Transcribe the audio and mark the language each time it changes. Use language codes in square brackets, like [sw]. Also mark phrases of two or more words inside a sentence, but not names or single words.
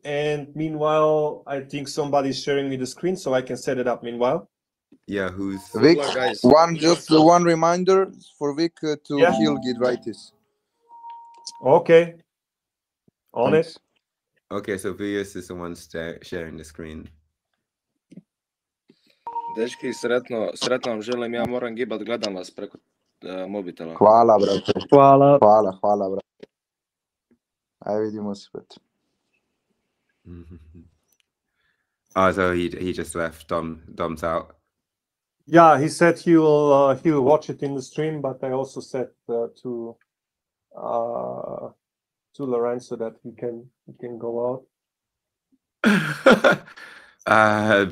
[en] And meanwhile, I think somebody's sharing me the screen so I can set it up meanwhile. Yeah, who's Vic? luck, guys. One reminder for Vic to heal Gidraitis. Okay. On Thanks. it. Okay, so Vius is the one sharing the screen. [hr] Dečki, sretno vam želim, ja moram gibat, gledam vas preko mobitela. Hvala, brate. Hvala. Hvala, brate. Aj vidimo se, brate. [en] Oh, so he just left. Dom's out. Yeah, he said he will watch it in the stream, but I also said to Lorenzo that he can go out.